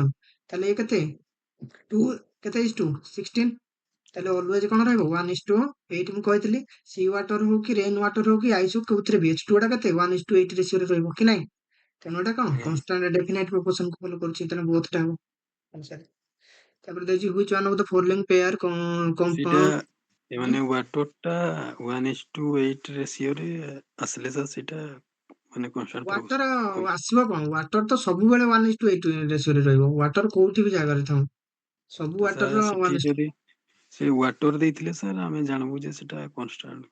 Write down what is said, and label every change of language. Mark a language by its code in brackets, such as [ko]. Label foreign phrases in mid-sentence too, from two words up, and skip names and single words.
[or] ତାହେଲେ ଇଏ କେତେ 2 କେତେ is 2 16, ତାହେଲେ ଅଲୱେଜ କଣ ରହିବ 1:8। ମୁଁ କହିଥିଲି [en] sea water [or] ହଉ କି [en] rain water [or] ହଉ କି ଆଇସ୍ ହଉ କୋଉଥିରେ ବି H2O ଟା କେତେ 1:8 ରେସିଓରେ ରହିବ କି ନାଇଁ। ତେଣୁ ଏଟା କଣ ଆଜ୍ଞା [en] constant definite proportion [or] କୁ ଫଲୋ କରୁଛି, ତେଣୁ ବୋଥ ଟା ହବ ଆନ୍ସର। ତାପରେ ଦେଇଛି [en] which one of the following pair [or] ସେଇଟା [en] compound। [or] ମାନେ ୱାଟର ଟା 1:8 ରେସିଓରେ ଆସିଲେ ସାର୍ ସେଇଟା ମାନେ କନଷ୍ଟାଣ୍ଟ ୱାଟର ପ୍ରପୋର୍ସନ। ଆସିବ କଣ, ୱାଟର ତ ସବୁବେଳେ 1:8 ରେସିଓରେ ରହିବ, ୱାଟର କୋଉଠି ବି ଜାଗାରେ ଥାଉ ସବୁ ତ ୱାଟର ସାର୍ ର ସେଠି 1:8। ଯଦି ସେ ୱାଟର ଦେଇଥିଲେ ସାର୍ ଆମେ ଜାଣିବୁ ଯେ ସେଟା କନଷ୍ଟାଣ୍ଟ